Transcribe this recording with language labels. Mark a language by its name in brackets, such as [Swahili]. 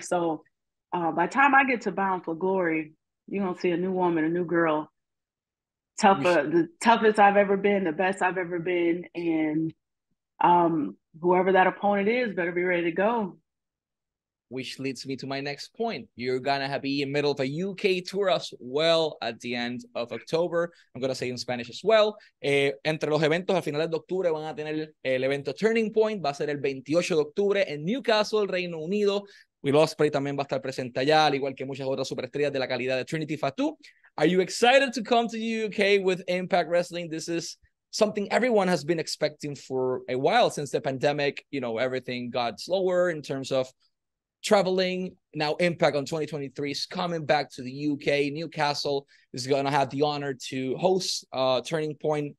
[English] So by the time I get to Bound for Glory, you're gonna see a new woman, a new girl, the toughest I've ever been, the best I've ever been, and whoever that opponent is better be ready to go. Which leads me to my next point. You're gonna be in the middle of a UK tour as well at the end of October. I'm gonna say in Spanish as well. [Spanish] Entre los eventos a finales de octubre van a tener el evento Turning Point, va a ser el 28 de octubre en Newcastle, Reino Unido. Will Ospreay también va a estar presente allá, al igual que muchas otras superestrellas de la calidad de Trinity Fatu. [English] Are you excited to come to the UK with Impact Wrestling? This is something everyone has been expecting for a while since the pandemic. Everything got slower in terms of traveling. Now Impact on 2023 is coming back to the UK. Newcastle is going to have the honor to host Turning Point.